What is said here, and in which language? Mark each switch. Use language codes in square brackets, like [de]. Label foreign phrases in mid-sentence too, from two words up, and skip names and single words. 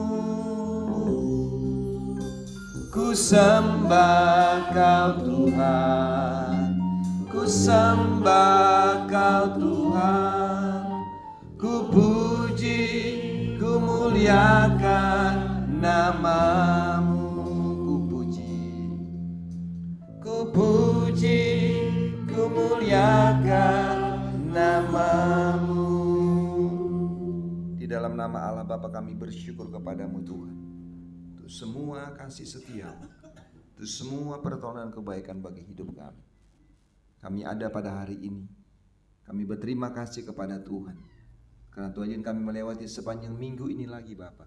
[id] ku sembah Kau Tuhan, ku sembah Kau Tuhan, ku puji, ku muliakan namamu, ku puji, ku muliakan namamu. Di dalam nama Allah Bapa kami bersyukur kepadamu Tuhan, untuk semua kasih setia-Mu, untuk semua pertolongan kebaikan bagi hidup kami. Kami ada pada hari ini, kami berterima kasih kepada Tuhan, karena Tuhan kami melewati sepanjang minggu ini lagi Bapa.